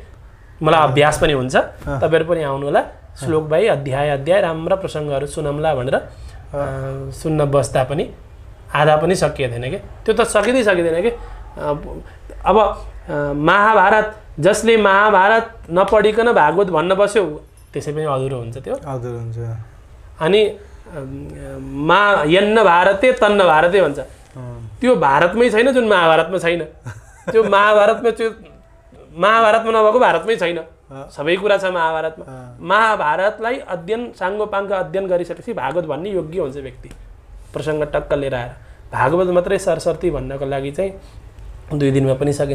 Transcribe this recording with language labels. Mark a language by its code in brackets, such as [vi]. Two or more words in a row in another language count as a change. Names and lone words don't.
[ne] मलाई अभ्यास पनि हुन्छ, तपाईँहरू पनि आउनु होला, श्लोक भाइ अध्याय राम्रा प्रसङ्गहरू सुनौँला भनेर सुन्न बस्दा पनि आधा पनि सकिँदैन कि। त्यो त सकिँदैन कि। अब महाभारत, जसले महाभारत नपढिकन भागवत भन्न बस्यो त्यसै पनि अधुरो हुन्छ, त्यो अधुरो हुन्छ। अनि [sa] यन्न भारते तन्न भारते [ne] भन्छ, त्यो भारतमै छैन जुन महाभारतमा छैन। त्यो महाभारतमा नभएको भारतमै छैन, सबै कुरा छ महाभारतमा। महाभारतलाई साङ्गोपाङ्ग अध्ययन गरिसकेपछि भागवत भन्ने योग्य हुन्छ व्यक्ति। प्रसङ्ग टक्क लिएर आएर भागवत मात्रै सरस्वती भन्नको लागि चाहिँ 2 दिनमा पनि सकिन्छ।